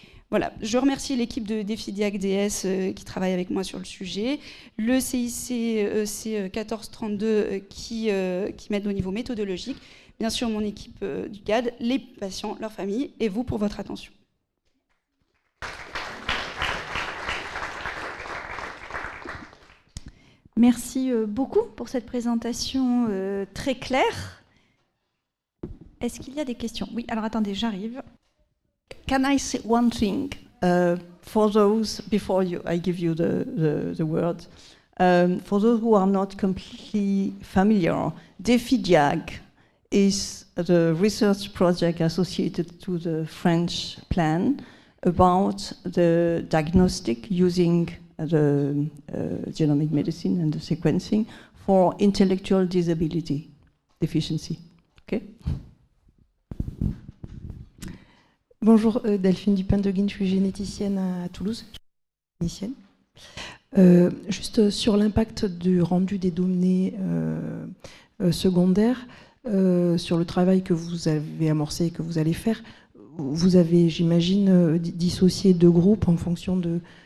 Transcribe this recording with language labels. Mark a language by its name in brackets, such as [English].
[French] Voilà, je remercie l'équipe de DEFIDAC-DS qui travaille avec moi sur le sujet, le CIC 1432 qui m'aide au niveau méthodologique, bien sûr mon équipe du GAD, les patients, leurs familles, et vous pour votre attention. Merci beaucoup pour cette présentation très claire. Est-ce qu'il y a des questions? Oui, alors attendez, j'arrive. [English] Can I say one thing for those, before I give you the word, for those who are not completely familiar, DEFIDAC is the research project associated to the French plan about the diagnostic using the genomic medicine and the sequencing for intellectual disability deficiency. Okay. [French] Bonjour, Delphine Dupin-Deguine, je suis généticienne à Toulouse. Généticienne. Juste sur l'impact du rendu des données secondaires, sur le travail que vous avez amorcé et que vous allez faire, vous avez, j'imagine, dissocié deux groupes en fonction de...